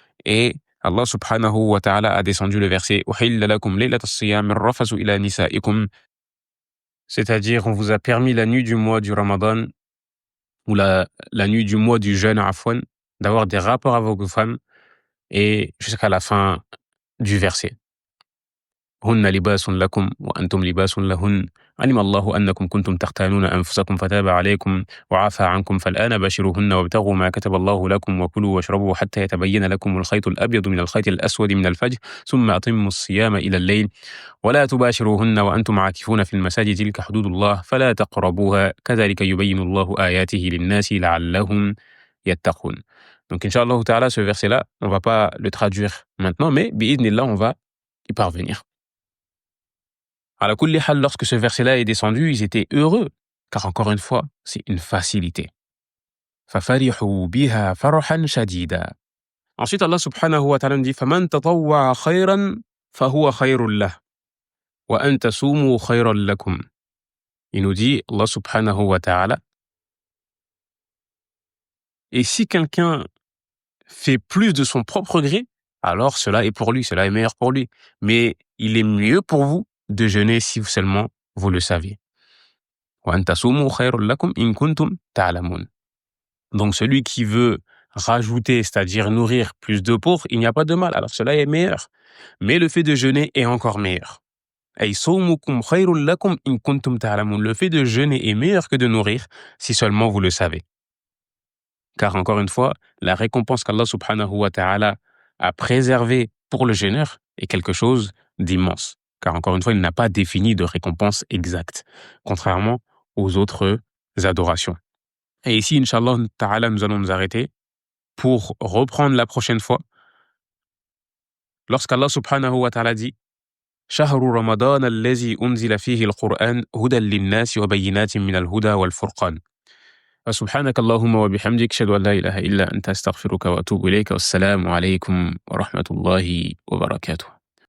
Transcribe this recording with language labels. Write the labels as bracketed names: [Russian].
[French] Et Allah subhanahu wa ta'ala a descendu le verset [Arabic] Uhilla lakum laylat as-siyam ar-rafasu ila nisa'ikum, [French] c'est-à-dire on vous a permis la nuit du mois du Ramadan ou la nuit du mois du jeûne afwan, d'avoir des rapports avec vos femmes, et jusqu'à la fin du verset. [Arabic] هن لباس لكم وأنتم لباس لهن علم الله أنكم كنتم تختانون أنفسكم فتاب عليكم وعفى عنكم فالآن باشروهن وابتغوا ما كتب الله لكم وكلوا واشربوا حتى يتبين لكم الخيط الأبيض من الخيط الأسود من الفجر ثم أتموا الصيام إلى الليل ولا تباشروهن وأنتم عاكفون في المساجد تلك حدود الله فلا تقربوها كذلك يبين الله آياته للناس لعلهم يتقون. [French] Donc, Inch'Allah Ta'ala, ce verset-là, on ne va pas le traduire maintenant, mais bi'idhnillah, on va y parvenir. [Arabic] Ala kulli hal, [French] lorsque ce verset-là est descendu, ils étaient heureux, car encore une fois, c'est une facilité. [Arabic] فَفَرِحُوا بِهَا فَرْحًا شَدِيدًا. [French] Ensuite, Allah subhanahu wa ta'ala nous dit [Arabic] فَمَنْ تَطَوَّعَ خَيْرًا فَهُوَ خَيْرٌ لَهُ وَأَنْ تَصُومُوا خَيْرًا لَكُمْ. [French] Il nous dit, Allah subhanahu wa ta'ala, et si quelqu'un fait plus de son propre gré, alors cela est pour lui, cela est meilleur pour lui. Mais il est mieux pour vous de jeûner si seulement vous le savez. [Arabic] وَأَنْ تَصُومُوا خَيْرٌ لَكُمْ إِن كُنتُمْ تَعْلَمُونَ. [French] Donc celui qui veut rajouter, c'est-à-dire nourrir plus de pauvres, il n'y a pas de mal, alors cela est meilleur. Mais le fait de jeûner est encore meilleur. [Arabic] أي صومكم خير لكم إن كنتم تعلمون. [French] Le fait de jeûner est meilleur que de nourrir si seulement vous le savez. Car encore une fois, la récompense qu'Allah subhanahu wa ta'ala a préservée pour le jeûneur est quelque chose d'immense. Car encore une fois, il n'a pas défini de récompense exacte, contrairement aux autres adorations. Et ici, Inch'Allah ta'ala, nous allons nous arrêter pour reprendre la prochaine fois. Lorsqu'Allah subhanahu wa ta'ala dit [Arabic] شهر رمضان الذي أنزل فيه القرآن هدى للناس وبينات من الهدى والفرقان. فسبحانك اللهم وبحمدك أشهد أن لا إله إلا أنت أستغفرك وأتوب إليك والسلام عليكم ورحمة الله وبركاته.